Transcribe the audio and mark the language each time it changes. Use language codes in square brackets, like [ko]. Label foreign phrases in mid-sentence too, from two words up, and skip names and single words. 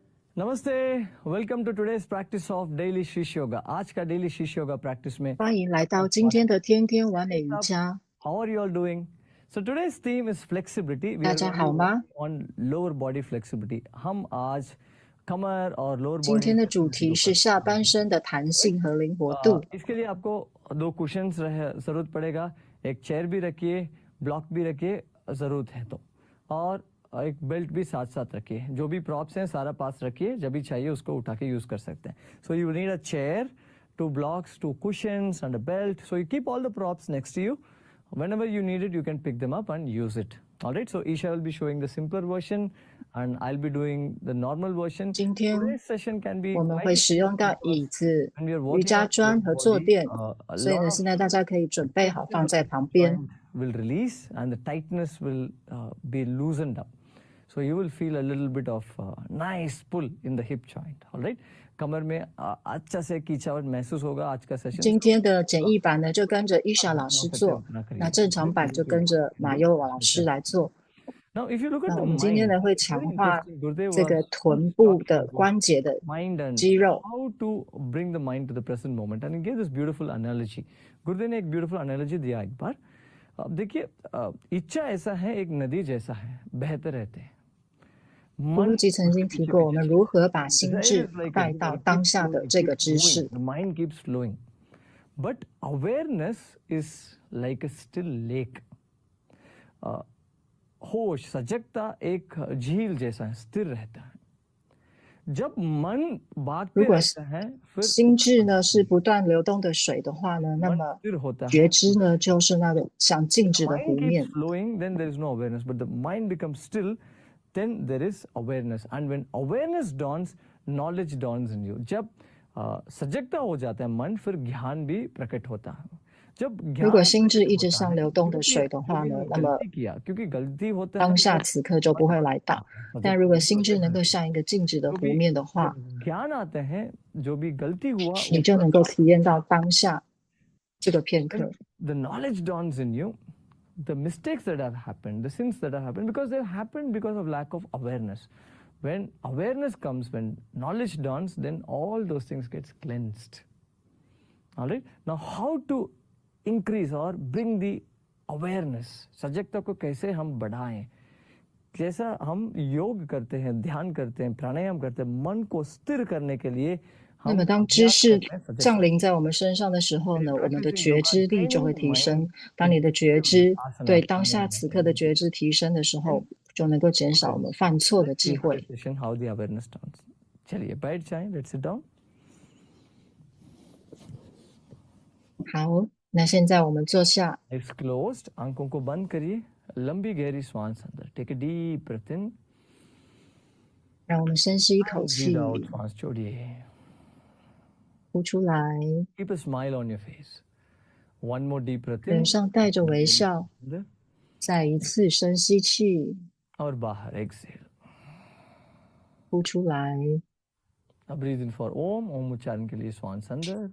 [en] नमस्ते, welcome to today's practice of Daily Sheesh Yoga. [hi] आज का डेली शीश योगा प्रैक्टिस में [zh] 欢迎来到今天的天天完美瑜伽。 [en] How are you all doing? So today's theme is flexibility. We [zh] 大 [en] are [zh] 家 [en] going [zh] 好 [en] to [zh] 吗？ [en] work on lower body flexibility. [hi] हम आज कमर और lower [zh] 今 [en] body [zh] 天的主 [en] flexibility [zh] 题 [hi] को [zh] 是 [hi] करते [zh] 下半身的弹性和灵活度。 [hi] इसके लिए आपको 2 कुशन्स जरूरत पड़ेगा। एक चेयर भी रखिए, ब्लॉक भी रखिए जरूरत है तो, और एक बेल्ट भी साथ साथ रखिए। जो भी प्रॉप्स हैं सारा पास रखिए, जब भी चाहिए उसको उठा के यूज कर सकते हैं। [en] so you need a chair, 2 blocks, 2 cushions and a belt. So you keep all the props next to you. Whenever you need it, you can pick them up and use it. All right. So Isha will be showing the simpler version, and I'll be doing the normal version. [zh] 今天 [en] Today's session can be [zh] 我们 [en] quite [zh] 会使用 [en] interesting [zh] 到 [en] because [zh] 椅子、 [en] when we are [zh] 瑜 [en] working [zh] 伽 [en] on the [zh] 砖和 [en] lower [zh] 坐 [en] body, [zh] 垫， [en] a [zh] 所以 [en] lot [zh] 呢， [en] of [zh] 现在大家可以准备好 [en] tension [zh] 放 [en] of [zh] 在 [en] the [zh] 旁边。 [en] joint will release and the tightness will be loosened up. So you will feel a little bit of nice pull in the hip joint. All right. [hi] कमर में अच्छा से खींचावट महसूस होगा आज का सेशन। [zh] 今天的简易版呢，就跟着伊莎老师做；那正常版就跟着马优老师来做。 [en] Now, if you look at [zh] 那 [en] the [zh] 我们今天 [en] mind, [zh] 呢，会 [en] it's [zh] 强 [en] very [zh] 化 [en] interesting. Gurudev [zh] 这 [en] was [zh] 个 [en] once [zh] 臀部 [en] talking [zh] 的 [en] about [zh] 关节的 [en] mind and [zh] 肌肉。 [en] how to bring the mind to the present moment, and he gave this beautiful analogy. [hi] गुरुदेव ने एक [en] beautiful analogy [hi] दिया एक बार। अब देखिए, इच्छा ऐसा है, एक नदी जैसा है, बहते रहते हैं। [zh] 布鲁吉曾经提过，我们如何把心智带到当下的这个知识。 [en] The mind keeps flowing, but awareness is like a still lake. [hi] होश सजगता एक झील जैसा है, स्थिर रहता है। जब मन भागते रहता है, फिर [zh] 心智呢是不断流动的水的话呢，那么 [hi] स्थिर होता है। [zh] 觉知呢就是那个像静止的 [en] Mind [zh] 湖 [en] keeps [zh] 面。 [en] flowing, then there is no awareness. But the mind becomes still, then there is awareness. And when awareness dawns, knowledge dawns in you. [hi] जब सजगता हो जाता है मन, फिर ज्ञान भी प्रकट होता है। जब [zh] 如果 [hi] ज्ञान [zh] 心智 [hi] प्रकट [zh] 一直 [hi] होता [zh] 像 [hi] है, [zh] 流动的 [hi] क्योंकि [zh] 水的话 [hi] कभी [zh] 呢，那么 [hi] गलती किया, क्योंकि गलती होता है [zh] 当下 [hi] तो [zh] 此刻就不会来到。但如果心智能够像一个静止的湖 [hi] क्योंकि [zh] 面的话， [hi] जब ज्ञान आते हैं, जो भी गलती हुआ, [zh] 你就能够体验到当下这个片刻。 [en] when the knowledge dawns in you, the mistakes that have happened, the sins that have happened, because they have happened because of lack of awareness. When awareness comes, when knowledge dawns, then all those things gets cleansed. All right. Now, how to increase or bring the awareness? [hi] सजगता को कैसे हम बढ़ाएं? जैसा हम योग करते हैं, ध्यान करते हैं, प्राणायाम करते हैं, मन को स्थिर करने के लिए [zh] 那 [hi] हम [zh] 么当知 [hi] अभ्यास [zh] 识 [hi] करते हैं सजगता। [zh] 降临在我们身上的时候呢，我们的 [en] Practicing [zh] 觉 [en] yoga [zh] 知力就会 [en] training [zh] 提升。 [en] mind [zh] 当你的觉知 [en] asana [zh] 对当下 [en] pranayama. [zh] 此刻的觉知提升的时候，就能够减少我们犯错的 [en] Let's [zh] 机 [en] see [zh] 会。 [en] this session how the awareness dawns. [hi] चलिए बैठ जाएं, [en] let's sit down. [zh] 好，那现在我们坐下， [en] Eyes closed, [hi] आंखों को बंद करिए, लंबी गहरी श्वास अंदर. [en] Take a deep breath in. [zh] 让我们深吸一口 [en] And [zh] 气 [en] breathe，out, [hi] श्वास छोड़िए. [zh] 呼出来， [en] Keep a smile on your face. One more deep breath [zh] 脸 [en] in. [zh] 上带着微笑， [hi] अंदर [zh] 再一次深吸气， [hi] और बाहर exhale. [zh] 呼出来。 [en] अब breathe in for ओम. [hi] ओम उच्चारण के लिए श्वास अंदर.